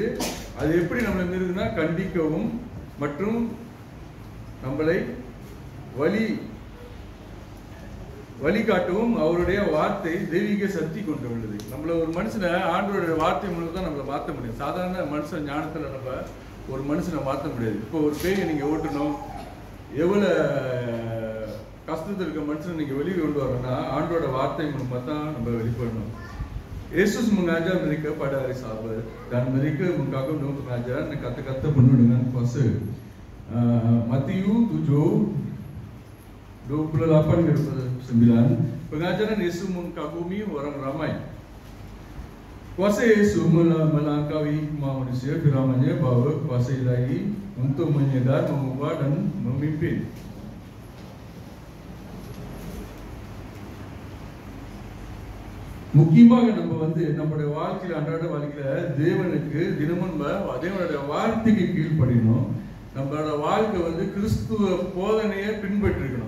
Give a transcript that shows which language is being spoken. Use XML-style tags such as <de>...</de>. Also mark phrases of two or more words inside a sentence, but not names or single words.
<ta>அது எப்படி நம்மளை மீறுதுன்னா, கண்டிக்கவும் மற்றும் நம்மளை வழிகாட்டவும் அவருடைய வார்த்தை தெய்வீக சக்தி கொண்டு உள்ளது. நம்மள ஒரு மனுஷனை ஆண்டவருடைய வார்த்தை மூலம் தான் நம்மளை மாற்ற முடியும். சாதாரண மனுஷன் ஞானத்துல நம்ம ஒரு மனுஷனை மாற்ற முடியாது. இப்போ ஒரு பேயை நீங்க ஓட்டணும், எவ்வளவு கஷ்டத்தில் இருக்க மனுஷனை நீங்க வெளியே கொண்டு வரணும்னா ஆண்டோட வார்த்தை மூலமா தான் நம்ம வெளிப்படணும்.</ta> <ms>Yesus mengajar mereka pada hari Sabat dan mereka mengagum dengan pengajaran dan kata-kata penuh dengan kuasa. Matius 7:28-29 pengajaran Yesus mengagumi orang ramai. Kuasa Yesus melangkaui hikmah manusia, firman-Nya bahawa kuasa ilahi untuk menyedar, mengubah dan memimpin.</ms> <ta>முக்கியமாக நம்ம வந்து நம்மளுடைய வாழ்க்கையில, அன்றாட வாழ்க்கையில தேவனுக்கு தினமும் தேவனுடைய வார்த்தைக்கு கீழ்ப்படியணும். நம்மளோட வாழ்க்கை வந்து கிறிஸ்துவ போதனையை பின்பற்றிருக்கணும்.</ta>